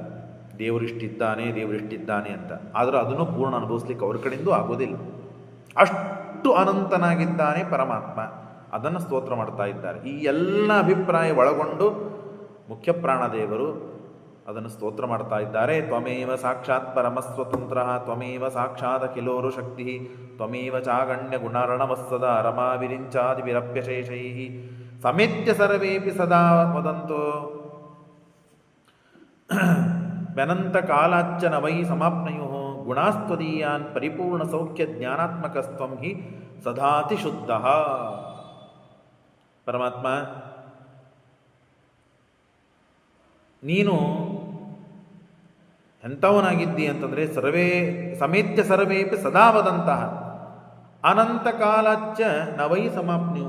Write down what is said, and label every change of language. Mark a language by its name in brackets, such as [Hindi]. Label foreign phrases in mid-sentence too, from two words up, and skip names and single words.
[Kannada] ದೇವರಿಷ್ಟಿದ್ದಾನೆ ದೇವರಿಷ್ಟಿದ್ದಾನೆ ಅಂತ. ಆದರೆ ಅದನ್ನು ಪೂರ್ಣ ಅನುಭವಿಸ್ಲಿಕ್ಕೆ ಅವ್ರ ಕಡೆಯಿಂದ ಆಗೋದಿಲ್ಲ. ಅಷ್ಟು ಅನಂತನಾಗಿದ್ದಾನೆ ಪರಮಾತ್ಮ. ಅದನ್ನು ಸ್ತೋತ್ರ ಮಾಡ್ತಾ ಇದ್ದಾರೆ. ಈ ಎಲ್ಲ ಅಭಿಪ್ರಾಯ ಒಳಗೊಂಡು ಮುಖ್ಯ ಪ್ರಾಣದೇವರು ಅದನ್ನು ಸ್ತೋತ್ರ ಮಾಡ್ತಾ ಇದ್ದಾರೆ. [Sanskrit] ತ್ವಮೇವ ಸಾಕ್ಷಾತ್ ಪರಮಸ್ವತಂತ್ರ ತ್ವಮೇವ ಸಾಕ್ಷಾತ್ ಅಖಿಲೋರು ಶಕ್ತಿ ತ್ವಮೇವ ಚಾಗಣ್ಯ ಗುಣಾರ್ಣವಸ್ಸದ ರಮಾ ವಿರಿಂಚಾದಿ ವಿರಪ್ಯಶೇಷೈ ಸಮೇತ್ಯ ಸರ್ವೇಪಿ ಸದಾ ವದಂತೋ ವ್ಯನಂತ ಕಾಲಾಚ್ಚ ನ ವೈ ಸಮಾಪ್ನಯೋ ಗುಣಾಸ್ತ್ವದೀಯಾನ್ ಪರಿಪೂರ್ಣ ಸೌಖ್ಯ ಜ್ಞಾನಾತ್ಮಕಸ್ತ್ವಂ ಹಿ ಸದಾತಿ ಶುದ್ಧ. [Kannada] ಪರಮಾತ್ಮ, ನೀನು ಎಂಥವನಾಗಿದ್ದಿ ಅಂತಂದರೆ [Sanskrit] ಸಮೇತ್ಯ ಸರ್ವೇಪಿ ಸದಾ ವದಂತಹ ಅನಂತ ಕಾಲಾಚ್ಚ ನ ವೈ ಸಮಾಪ್ನ್ಯು.